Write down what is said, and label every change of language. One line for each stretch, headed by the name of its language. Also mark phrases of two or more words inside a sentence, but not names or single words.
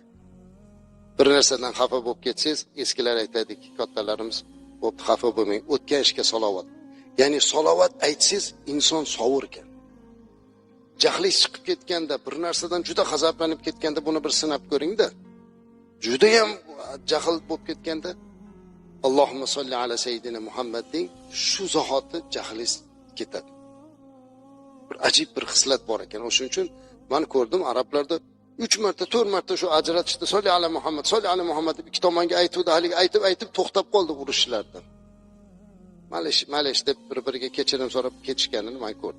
Uzbek: Bir narsadan xafa bo'lib ketsangiz, eskilar aytadiki, kattalarimiz, bo'pti xafa bo'lmang, o'tgan ishga salovat. Ya'ni salovat aytsangiz inson sovur ekan. Jahli chiqib ketganda, bir narsadan juda g'azablanib ketganda buni bir sinab ko'ring-da. Juda ham jahl bo'lib ketganda
Arabic: اللهم صل على سيدنا محمد
Uzbek: deng, shu zahoti jahlingiz ketadi. Bir ajib bir xislat bor ekan. O'shuning uchun men ko'rdim arablarda 3 marta, 4 marta shu ajratishda
Arabic: صل على محمد, صل على محمد
Uzbek: deb ikki tomonga aytuvdi, haliga aytib to'xtab qoldi urushlardan. Malish deb bir-biriga kechirim so'rab ketishganini men ko'rdim.